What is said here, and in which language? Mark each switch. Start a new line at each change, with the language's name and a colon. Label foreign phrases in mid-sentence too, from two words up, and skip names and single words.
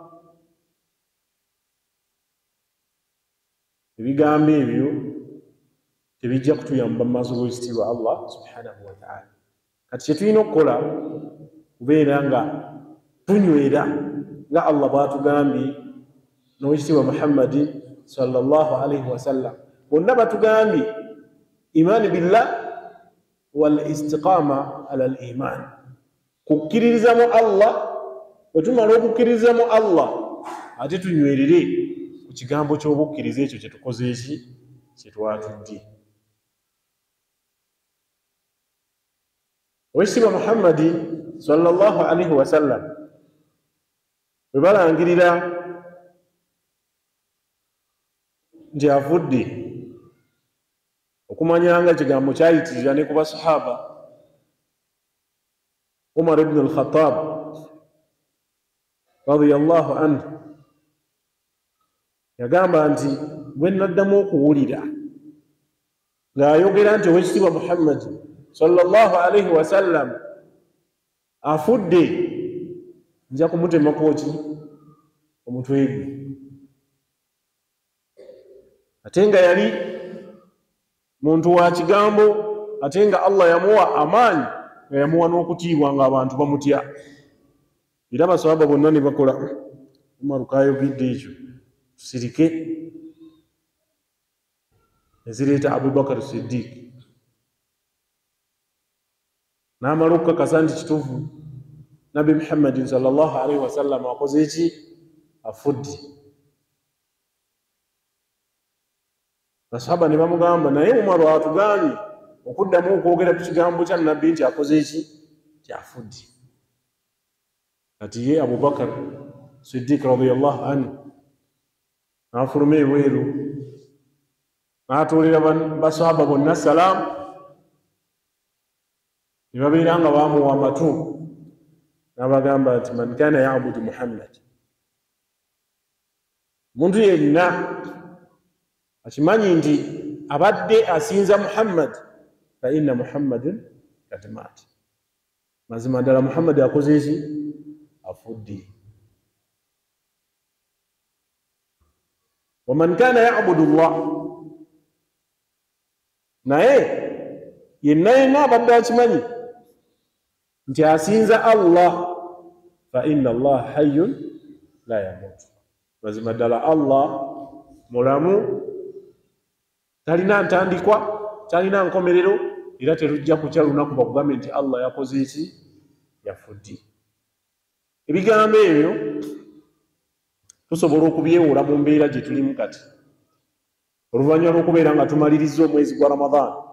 Ganda: Ebigambo ebyo tebijja kutuyamba mu maaso g'ekitiibwa Allah
Arabic: سبحانه وتعالى.
Ganda: Kati kye tulina okukola kubeera nga tunywera nga Allah bw'atugambye n'owekitiibwa Muhammadi
Arabic: صلى الله عليه وسلم.
Ganda: Bonna batugambye
Arabic: إيمان بالله والاستقامة على الإيمان,
Ganda: kukkiririza mu Allah. Bwe tumala okukkiririza mu Allah ate tunywerere ku kigambo ky'obukkiriza ekyo kye tukoze eki, kye twatudde. Owekitiibwa Muhammadi
Arabic: صلى الله عليه وسلم
Ganda: bwe balangirira nti afudde, okumanyanga ekigambo kyayitirira ne ku basahaba. Umar ibn al-Khattab
Arabic: رضي الله عنه
Ganda: yagamba nti bwe naddamu okuwulira ng'ayogera nti owekitiibwa Muhammad
Arabic: صلى الله عليه وسلم
Ganda: afudde, nja kumutemako ki? Omutwe gwe. Ate nga yali muntu wa kigambo, ate nga Allah yamuwa amaanyi, nga yamuwa n'okutiibwa ng'abantu bamutya. Era abasahaba bonna ne bakola Umaru kayogedde ekyo, tusirike. Ne zireeta Abubakar Siddiq n'amala okukakasa nti kituufu
Arabic: نبي محمد صلى الله عليه وسلم
Ganda: akoze eki? Afudde. Basahaba ne bamugamba, naye Umaru atugambye okuddamu okwogera ku kigambo kya Nabbi nti akoze eki? Kyafudde. Kati ye Abubakar Siddiq
Arabic: رضي الله عنه
Ganda: n'afuluma ebweru n'atuulira basahaba bonna salaamu, ne babeera nga baamuwa amatu, n'abagamba nti
Arabic: من كان يعبد محمدا,
Ganda: omuntu yenna akimanyi nti abadde asinza Muhammad,
Arabic: فإن محمدا قد مات,
Ganda: mazima ddala Muhammad akoze ki afudde.
Arabic: ومن كان يعبد الله,
Ganda: naye yenna abadde akimanyi nti asinza Allah,
Arabic: فإن الله حي لا يموت,
Ganda: mazima ddala Allah mulamu, talina ntandikwa, talina nkomerero, era terujja kukya lunaku bakugambe nti Allah yakoze eki yafudde. Ebigambo ebyo tusobola okubyewola mu mbeera gye tulimu kati, oluvannyuma lw'okubeera nga tumaliriza omwezi gwa Ramadan,